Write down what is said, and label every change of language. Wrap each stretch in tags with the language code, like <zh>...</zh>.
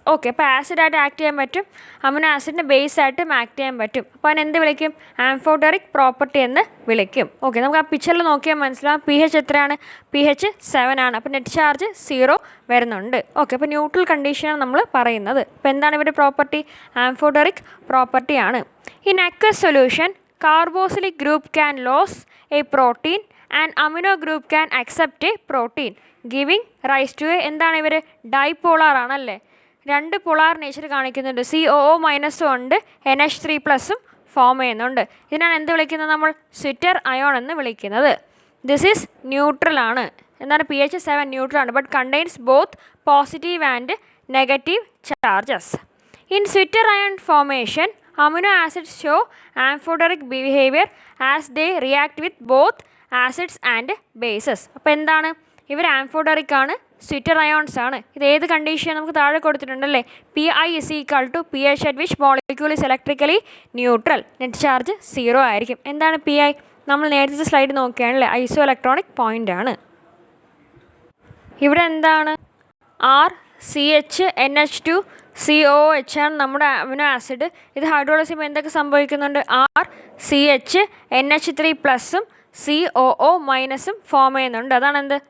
<ml>Okay, അപ്പോൾ ആസിഡായിട്ട് act ചെയ്യാൻ പറ്റും, അമിനോ ആസിഡിൻ്റെ ബേസ് ആയിട്ടും ആക്ട് ചെയ്യാൻ പറ്റും. അപ്പോൾ അതിനെന്ത് വിളിക്കും? ആംഫോട്ടറിക് പ്രോപ്പർട്ടി എന്ന് വിളിക്കും. ഓക്കെ, നമുക്ക് ആ പിക്ചറിൽ നോക്കിയാൽ മനസ്സിലാവും. pH എത്രയാണ്? pH 7 ആണ്. അപ്പോൾ നെറ്റ് ചാർജ് 0 വരുന്നുണ്ട്. ഓക്കെ, അപ്പോൾ ന്യൂട്രൽ കണ്ടീഷനാണ് നമ്മൾ പറയുന്നത്. അപ്പോൾ എന്താണ് ഇവരുടെ പ്രോപ്പർട്ടി? ആംഫോട്ടറിക് പ്രോപ്പർട്ടിയാണ്.</ml> <en>in aqueous solution carboxylic group can lose a protein and amino group can accept a protein giving rise to a</en> <ml>എന്താണ് ഇവർ? ഡൈപോളാർ ആണല്ലേ. 2 പോളാർ നേച്ചർ കാണിക്കുന്നുണ്ട്. COO മൈനസും ഉണ്ട്, NH3 പ്ലസും ഫോം ചെയ്യുന്നുണ്ട്. ഇതിനാണ് എന്ത് വിളിക്കുന്നത്? നമ്മൾ സ്വിറ്റർ അയോൺ എന്ന് വിളിക്കുന്നത്.</ml> <en>this is neutral</en> <ml>ആണ്. എന്താണ്?</ml> <en>pH 7 neutral ആണ്, but contains both positive and negative charges. In zwitterion formation amino acids show amphoteric behavior as they react with both acids and bases.</en> <ml>അപ്പോൾ എന്താണ്? ഇവർ ആംഫോട്ടറിക് ആണ്, സ്വിറ്റർ അയോൺസ് ആണ്. ഇത് ഏത് കണ്ടീഷൻ നമുക്ക് താഴെ കൊടുത്തിട്ടുണ്ടല്ലേ?</ml> <en>PI is equal to pH at which molecule is electrically neutral.</en> <ml>Net charge 0 ആയിരിക്കും. എന്താണ് PI? നമ്മൾ നേരത്തെ സ്ലൈഡ് നോക്കുകയാണല്ലേ, ഐസോ ഇലക്ട്രോണിക് പോയിൻ്റ് ആണ്. ഇവിടെ എന്താണ്? RCH NH2COOH ആണ് നമ്മുടെ അമിനോ ആസിഡ്. ഇത് ഹൈഡ്രോളിസിൽ എന്തൊക്കെ സംഭവിക്കുന്നുണ്ട്? RCH NH3 പ്ലസും COO മൈനസും ഫോം ചെയ്യുന്നുണ്ട്. അതാണ് എന്ത്?</ml>